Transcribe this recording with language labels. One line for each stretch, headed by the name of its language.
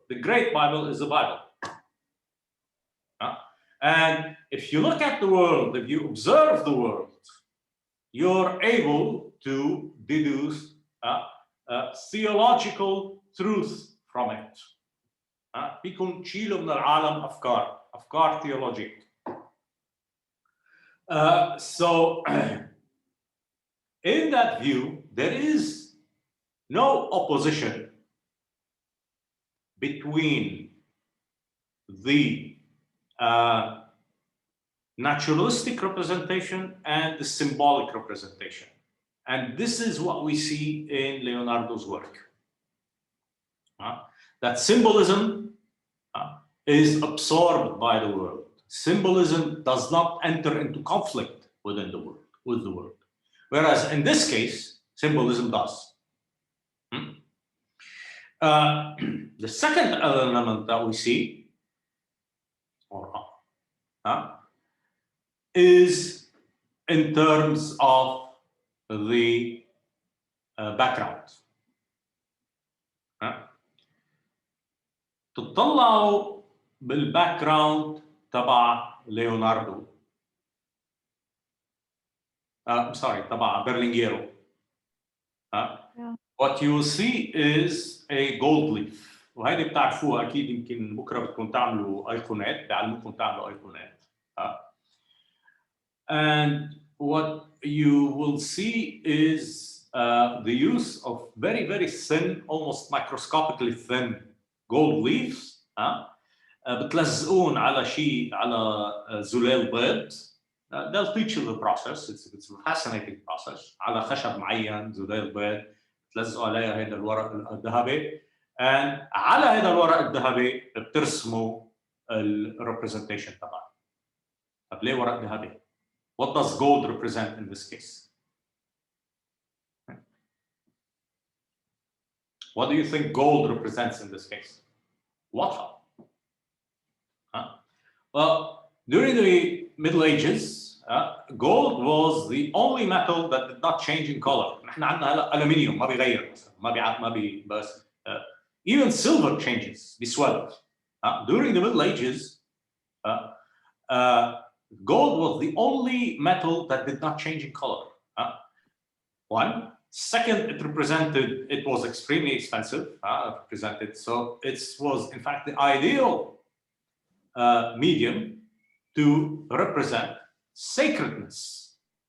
English: The Great Bible is the Bible. And if you look at the world, if you observe the world, you're able to deduce theological truth from it.
Arabic: فيكم تشيلوا من العالم أفكار theologic.
English: So in that view, there is no opposition between the naturalistic representation and the symbolic representation. And this is what we see in Leonardo's work. That symbolism is absorbed by the world. Symbolism does not enter into conflict with the world. Whereas in this case, symbolism does. The second element that we see is in terms of the background.
Arabic: تطلعوا بالباكجراوند تبع ليوناردو تبع برلينجيرو.
English: What you will see is a gold leaf.
Arabic: وهيدي بتعرفوها اكيد يمكن بكره بدكم تعملوا ايقونات بعلمكم تعملوا ايقونات.
English: And what you will see is the use of very, very thin, almost microscopically thin gold leaves.
Arabic: بتلزقون على شيء على زلال بيض.
English: They'll teach you the process. It's a fascinating process.
Arabic: على خشب معين زلال بيض بتلزقوا عليها هذا الورق الذهبي. And على هذا الورق الذهبي بترسموا الريبريزنتيشن تبعها. طب ليه ورق ذهبي؟
English: What does gold represent in this case? What do you think gold represents in this case? Water. Well, during the Middle Ages, gold was the only metal that did not change in color.
Arabic: نحن عندنا هلا aluminium ما بيغير مثلا ما بي بس
English: even silver changes
Arabic: بيسود.
English: During the Middle Ages, gold was the only metal that did not change in color. One. Second, it was extremely expensive, so it was in fact the ideal medium to represent sacredness.